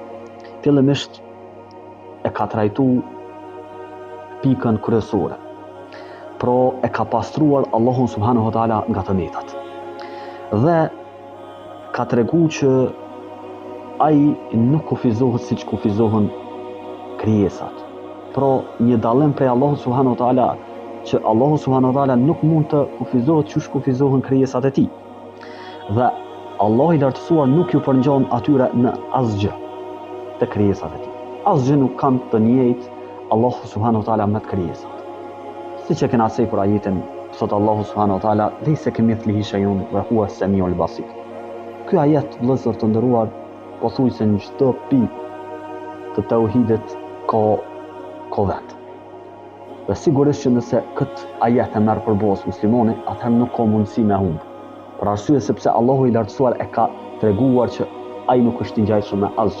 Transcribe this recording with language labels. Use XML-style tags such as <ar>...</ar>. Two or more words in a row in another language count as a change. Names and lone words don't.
<sq>Fillimisht e ka trajtu pikën kryesore. Pra, e ka pastruar Allahun</sq> <ar>سبحانه وتعالى</ar> <sq>nga të metat. Dhe ka tregu që ai nuk kufizohet siç kufizohen krijesat. Pra, një dallim prej Allahut</sq> <ar>سبحانه وتعالى,</ar> <sq>që Allahu</sq> <ar>سبحانه وتعالى</ar> <sq>nuk mund të kufizohet siç kufizohen krijesat e tij. Dhe Allah i lartësuar nuk ju përngjon atyre në asgjë të krijesat e tij. Asgjë nuk kanë të njëjtë Allahu</sq> <ar>سبحانه وتعالى</ar> <sq>me të krijesat. Siç e kena thënë ajetin, thot Allahu</sq> <ar>سبحانه وتعالى, "ليس كمثله شيء وهو السميع البصير."</ar> <sq>Ky ajet, vëllezër të nderuar, pothuajse në çdo pikë të tauhidit ka vend. Dhe sigurisht që nëse këtë ajet e merr për bazë muslimani, atëherë nuk ka mundësi me humb. Për arsye sepse Allahu i lartësuar e ka treguar që ai nuk është i ngjajshëm me asgjë.</sq>